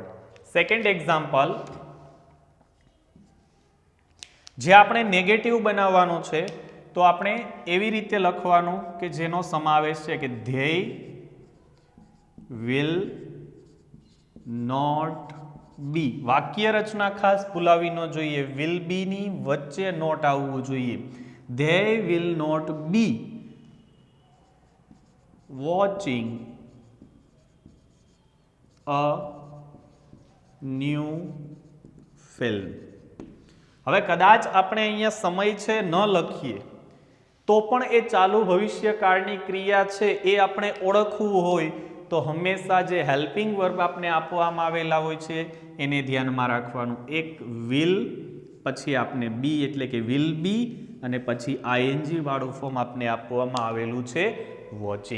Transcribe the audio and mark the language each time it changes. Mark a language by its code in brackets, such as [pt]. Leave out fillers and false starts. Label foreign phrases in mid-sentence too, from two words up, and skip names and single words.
[en] second example [gu] જે આપણે નેગેટિવ બનાવવાનું છે તો આપણે એવી રીતે લખવાનું કે જેનો સમાવેશ છે કે ધ્યેય [en] will not be. [gu] વાક્ય રચના ખાસ ભૂલાવી ન જોઈએ, [en] will be [gu] ની વચ્ચે નોટ આવવું જોઈએ. [en] they will not be watching a new film. [gu] હવે કદાચ આપણે અહીંયા સમય છે ન લખીએ તો પણ એ ચાલુ ભવિષ્યકાળની ક્રિયા છે એ આપણે ઓળખવું હોય તો હંમેશા જે [en] helping verb [gu] આપણે આપવામાં આવેલા હોય છે એને ધ્યાનમાં રાખવાનું. એક વિલ, પછી આપને બી એટલે કે [en] will be [gu] અને પછી ING વાળું ફોર્મ આપને આપવામાં આવેલું છે વોચિંગ.